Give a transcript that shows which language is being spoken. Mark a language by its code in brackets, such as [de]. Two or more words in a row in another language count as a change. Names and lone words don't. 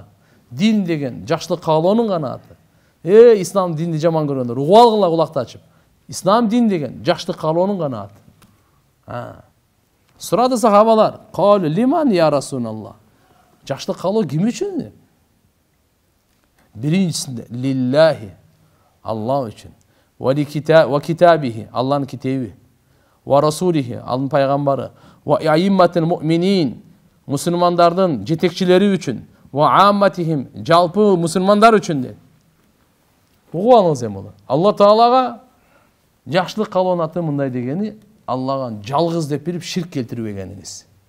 [ky] Дин деген жакшылык каалоонун гана аты. Ислам динди жаман көргөндөр угуп алгыла кулакты ачып. Ислам дин деген жакшылык каалоонун гана аты. Сурады сахабалар, [ar] "قالوا لمن يا رسول الله?" [ky] Жакшылык каалоо ким үчүн? Биринчисинде лиллахи, Аллах үчүн. [ar] وكتابه, [ky] Аллахнын китеби. [ar] ورسوله, [ky] Аллахнын пайгамбары. [ar] وأئمة المؤمنين, [ky] мусулмандардын жетекчилери үчүн. [ar] وعامتهم, [ky] жалпы мусулмандар үчүн дейт. Угуп алыңыз эми муну. Алла Таалага жакшылык каалоонун аты мындай дегени, Аллага жалгыз деп билип ширк келтирбегениңиз.